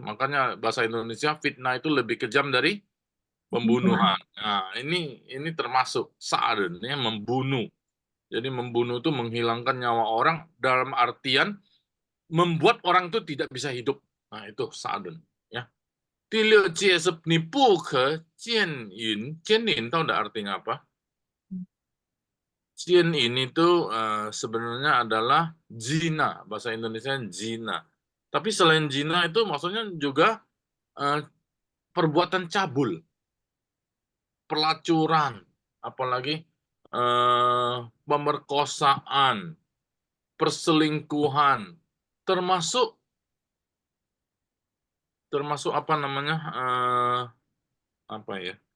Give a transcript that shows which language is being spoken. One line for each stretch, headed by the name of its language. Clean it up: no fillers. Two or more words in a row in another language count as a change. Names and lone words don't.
Indonesian: Makanya bahasa Indonesia fitnah itu lebih kejam dari pembunuhan. Nah, ini termasuk saren ya, membunuh. Jadi membunuh itu menghilangkan nyawa orang dalam artian membuat orang itu tidak bisa hidup. Nah, itu saren ya.
Chinese: 第六戒是你不可奸淫，奸淫
Indonesian: tahu enggak artinya apa? Jian ini tuh sebenarnya adalah zina, bahasa Indonesia zina. Tapi selain zina itu maksudnya juga perbuatan cabul, pelacuran, apalagi pemerkosaan, perselingkuhan, termasuk apa namanya apa ya?